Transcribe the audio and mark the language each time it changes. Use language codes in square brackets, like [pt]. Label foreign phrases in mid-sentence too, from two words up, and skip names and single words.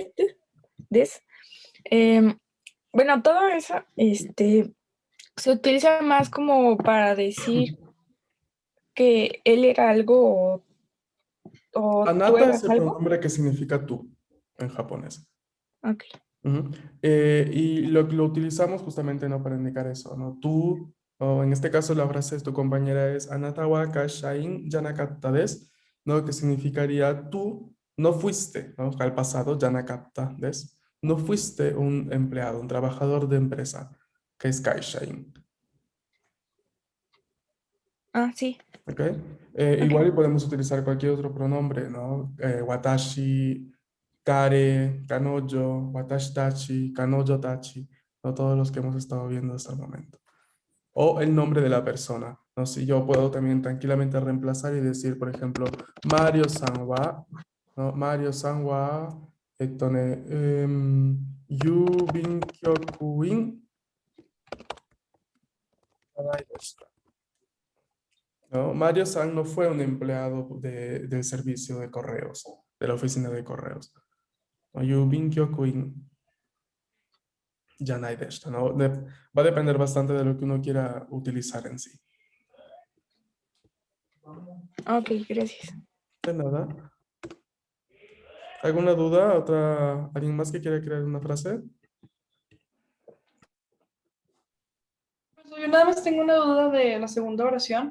[es] bueno, todo eso, se utiliza más como para decir que él era algo o tú Anata es eras el algo. pronombre que significa tú en japonés. Ok. Ujú. Y lo utilizamos justamente no para indicar eso, ¿no? Tú, o en este caso la frase de tu compañera es [ja] あなた は 会社員 じゃなかった です, [es] ¿no? Que significaría tú no fuiste, ¿no? Al pasado, [ja] じゃなかった です. [es] No fuiste un empleado, un trabajador de empresa, que es kaishain. Ah, sí. ¿Ok? Ok. Igual y podemos utilizar cualquier otro pronombre, ¿no? [ja] 私、彼、彼女、私たち、彼女たち, [es] ¿no? Todos los que hemos estado viendo hasta el momento. O el nombre de la persona, ¿no? Si yo puedo también tranquilamente reemplazar y decir, por ejemplo, [ja] マリオ さん は, [es] ¿no? [ja] マリオ さん は 郵便局員 じゃない でした. [es] ¿No? Mario-san no fue un empleado del servicio de correos, de la oficina de correos. ¿No? [ja] 郵便局員 じゃない でした, [es] ¿no? Va a depender bastante de lo que uno quiera utilizar en sí. Ok, gracias. De nada. ¿Alguna duda? ¿Alguien más que quiera crear una frase? Profesor, yo nada más tengo una duda de la segunda oración.